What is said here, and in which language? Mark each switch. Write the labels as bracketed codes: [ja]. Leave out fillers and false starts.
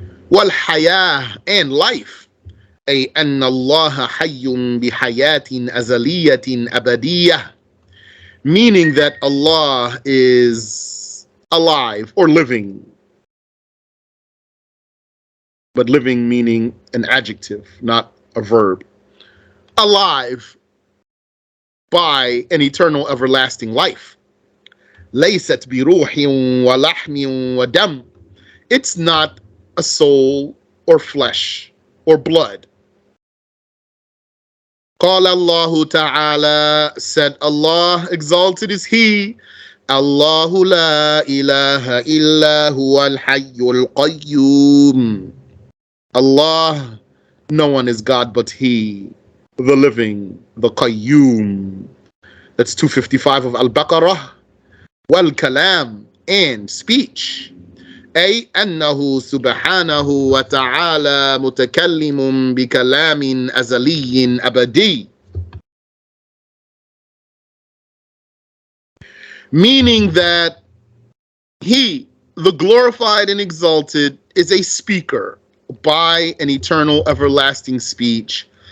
[en] والحياة, and life, [ar] أي أن الله حي بحياة أزلية أبدية, [en] meaning that Allah is alive or living, but living meaning an adjective, not a verb. Alive by an eternal everlasting life. [ar] ليست بروح ولحم ودم, [en] it's not a soul or flesh or blood. [ar] قال الله تعالى, [en] said Allah, exalted is He, [ar] الله لا إله إلا هو الحي القيوم. [en] Allah, no one is God but He, the living, the Qayyum. That's 255 of Al-Baqarah. والكلام, and speech, [ar] أي أنه سبحانه وتعالى متكلم بكلام أزلي أبدي, [en] meaning that He, the glorified and exalted, is a speaker by an eternal everlasting speech.